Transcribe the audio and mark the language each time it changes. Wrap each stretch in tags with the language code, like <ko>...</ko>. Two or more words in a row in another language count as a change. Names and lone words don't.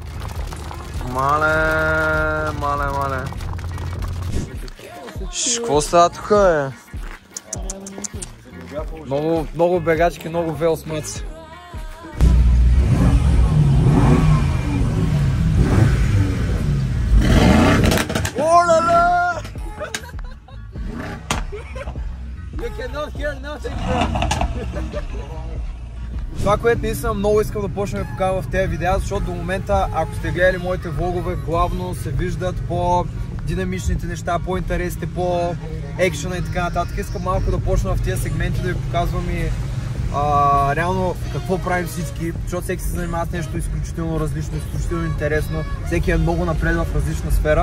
<bg>Мале. Какво става тук, бе? Много бегачки, много велсмъци. Олале!</bg> <en>You cannot hear nothing, bro.</en> <bg>Това, което наистина много искам да почнем да покажа в тези видеа, защото до момента, ако сте гледали моите влогове, главно се виждат по динамичните неща, по-интересите, по-екшена и така нататък. Искам малко да почна в тези сегменти да ви показвам и реално какво правим всички, защото всеки се занимава с нещо изключително различно, изключително интересно, всеки е много напред в различна сфера.</bg>